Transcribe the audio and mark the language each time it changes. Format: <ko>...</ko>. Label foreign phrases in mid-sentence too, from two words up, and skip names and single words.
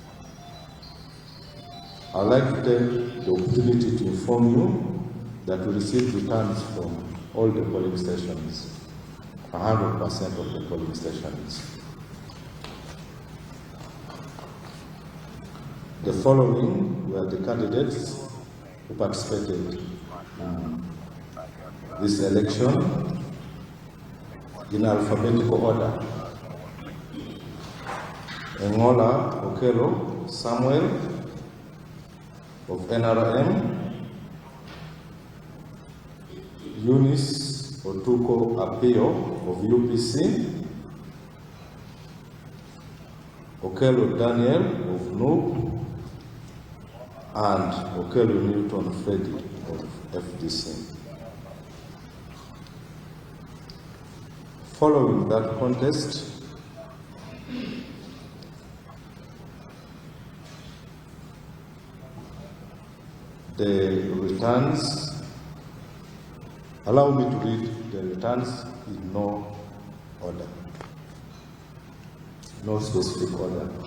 <en>I'd like to take the opportunity to inform you that we received returns from all the polling stations, 100% of the polling stations. The following were the candidates who participated in this election in alphabetical order. Engola Okelo Samuel of NRM, Eunice Otuko Apio of UPC, Okelo Daniel of NUP, and Okelo Newton Freddy of FDC. Following that contest, the returns, allow me to read the returns in no order, no specific order.</en>